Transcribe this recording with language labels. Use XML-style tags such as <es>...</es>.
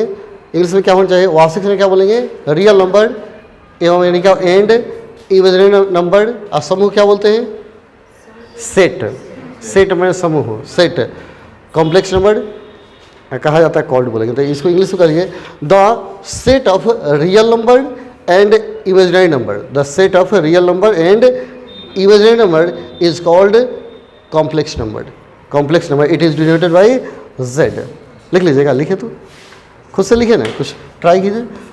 <hi>English में क्या होना चाहिए? वास्तविक संख्या क्या बोलेंगे? रियल नंबर एवं यानी क्या एंड इमेजिनरी नंबर। और समूह क्या बोलते हैं? सेट में समूह, सेट। कॉम्प्लेक्स नंबर कहा जाता है कॉल्ड बोलेंगे। तो इसको इंग्लिश में करिए,</hi> <en>The set of real number and imaginary number. The set of real number and imaginary number is called complex number. Complex number, it is denoted by z.</en> <hi>लिख लीजिएगा, लिखे तो खुद से लिखे ना, कुछ ट्राई कीजिए.</hi>